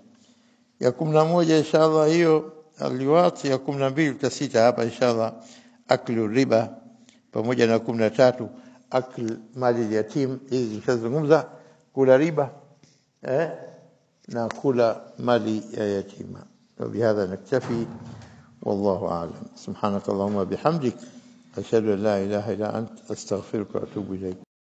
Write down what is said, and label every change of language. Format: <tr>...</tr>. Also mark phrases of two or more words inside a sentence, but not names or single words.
<sw>Ya 11 inshallah hiyo aliwat. Ya 12 tutasita hapa inshallah</sw> <ar>أكل الربا,</ar> <sw>pamoja na 13</sw> <ar>أكل مال يتيم.</ar> <sw>Hizi tutazungumza kula riba na kula mali ya yatima.</sw> <ar>وبهذا نكتفي والله أعلم. سبحانك اللهم وبحمدك أشهد أن لا إله إلا أنت أستغفرك وأتوب إليك.</ar>